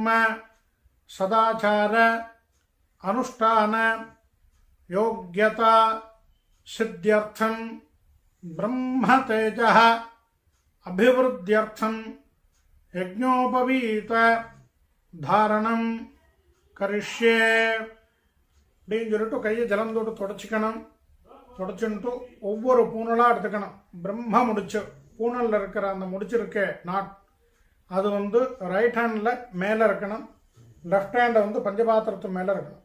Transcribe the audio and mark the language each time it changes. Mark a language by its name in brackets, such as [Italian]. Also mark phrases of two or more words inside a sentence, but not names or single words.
[Sanskrit] सदाचार अनुष्ठान योग्यता सिद्ध्यर्थं ब्रह्म तेजः अभिवृद्ध्यर्थं यज्ञोपवीत धारणं करिष्ये [Tamil] அப்படின்னு சொல்லிட்டு கையை ஜலம் தொட்டு தொடச்சிக்கணும். தொடச்சுட்டு ஒவ்வொரு பூனலாக எடுத்துக்கணும். பிரம்ம முடிச்சு பூனலில் இருக்கிற அந்த முடிச்சிருக்க நாட் அது [English] right hand [Tamil] மேலே இருக்கணும். [English] left hand [Tamil] பஞ்சபாத்திரத்து மேலே இருக்கணும்.